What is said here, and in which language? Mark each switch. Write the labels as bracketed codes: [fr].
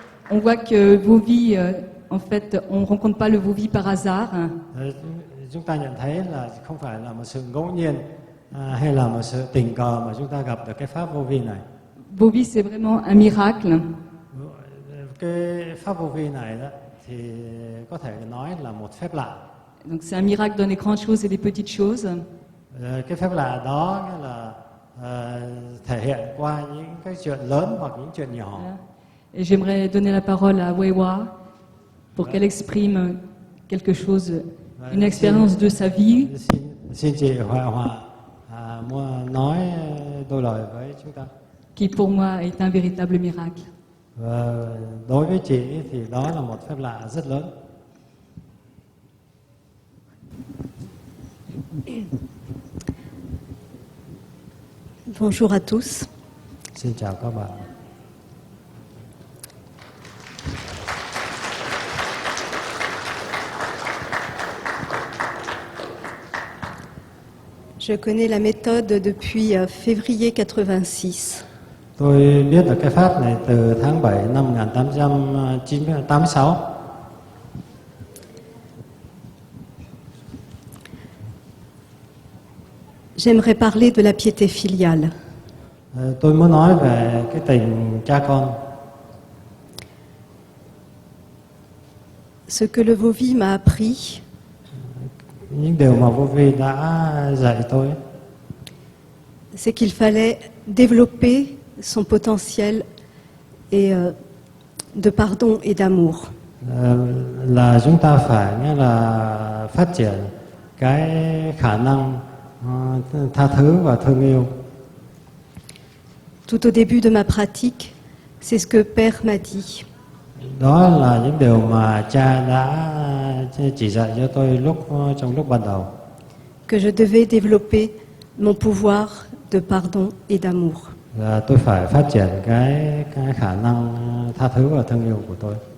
[fr] On voit que vos vies, en fait, on ne rencontre pas le vos vies par hasard. [vi] Chúng ta nhận thấy là không phải là một sự ngẫu nhiên hay là một sự tình cờ mà chúng ta gặp được cái pháp vô vi này. [fr] Vos vies, c'est vraiment un miracle. [vi] Cái pháp vô vi này đó thì có thể nói là một phép lạ. [fr] Donc c'est un miracle dans les grandes choses et les petites choses. [vi] Cái phép lạ đó nghĩa là thể hiện qua những cái chuyện lớn hoặc những chuyện nhỏ. [fr] Et j'aimerais donner la parole à Wewa pour qu'elle exprime quelque chose, une expérience de sa vie. [vi] Xin chị Hòa nói đôi lời với chúng ta. [fr] Qui pour moi est un véritable miracle. [vi] Và đối với chị thì đó là một phép lạ rất lớn. [fr] Bonjour à tous. [vi] Xin chào các bạn. [fr] Je connais la méthode depuis février 86. [vi] Tôi biết được cái pháp này từ tháng 7 năm 1886. [fr] J'aimerais parler de la piété filiale. [vi] Tôi muốn nói về cái tình cha con. [fr] Ce que le Vovi m'a appris, [vi] Những điều mà vô vi đã dạy tôi [fr] c'est qu'il fallait développer son potentiel et, de pardon et d'amour. [vi] là chúng ta phải nghĩa là phát triển cái khả năng tha thứ và thương yêu. [fr] Tout au début de ma pratique, c'est ce que Père m'a dit. [vi] Đó là những điều mà cha đã chỉ dạy cho tôi trong lúc ban đầu. [fr] Que je devais développer mon pouvoir de pardon et d'amour. [vi] Là tôi phải phát triển cái khả năng tha thứ và thương yêu của tôi.